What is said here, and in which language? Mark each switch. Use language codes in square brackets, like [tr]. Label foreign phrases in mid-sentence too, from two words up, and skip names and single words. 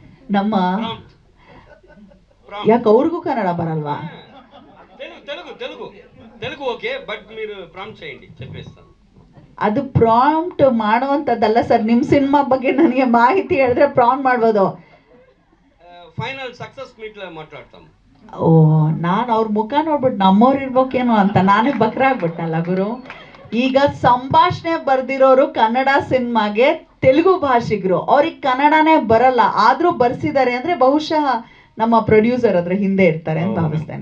[kn] ನಮ್ಮ ಯಾಕೆ ಅವ್ರಿಗೂ ಕನ್ನಡ ಬರಲ್ವಾ? [te] తెలుగు ఓకే బట్ మీరు ప్రాంప్ట్ చేయండి చెప్పేస్తాను. [kn] ಅದು ಪ್ರಾಂಪ್ಟ್ ಮಾಡುವಂಥದ್ದಲ್ಲ ಸರ್. ನಿಮ್ಮ ಸಿನಿಮಾ ಬಗ್ಗೆ ನನಗೆ ಮಾಹಿತಿ ಹೇಳಿದ್ರೆ ಪ್ರಾಂಪ್ಟ್ ಮಾಡ್ಬೋದು. [en] final success meet [kn] ಮಾತಾಡ್ತಾం. ಓ, ನಾನು ಅವ್ರ ಮುಖ ನೋಡ್ಬಿಟ್ಟು ನಮ್ಮವ್ರು ಇರ್ಬೇಕೇನೋ ಅಂತ ನಾನೇ ಬಕ್ರಾಗ್ಬಿಟ್ಟಲ್ಲ ಗುರು. ಈಗ ಸಂಭಾಷಣೆ ಬರ್ದಿರೋರು ಕನ್ನಡ ಸಿನಿಮಾಗೆ ತೆಲುಗು ಭಾಷಿಗರು, ಅವ್ರಿಗೆ ಕನ್ನಡನೇ ಬರಲ್ಲ, ಆದ್ರೂ ಬರ್ಸಿದ್ದಾರೆ ಅಂದ್ರೆ ಬಹುಶಃ ನಮ್ಮ ಪ್ರೊಡ್ಯೂಸರ್ ಅದ್ರ ಹಿಂದೆ ಇರ್ತಾರೆ ಅಂತ ಭಾವಿಸ್ತೇನೆ.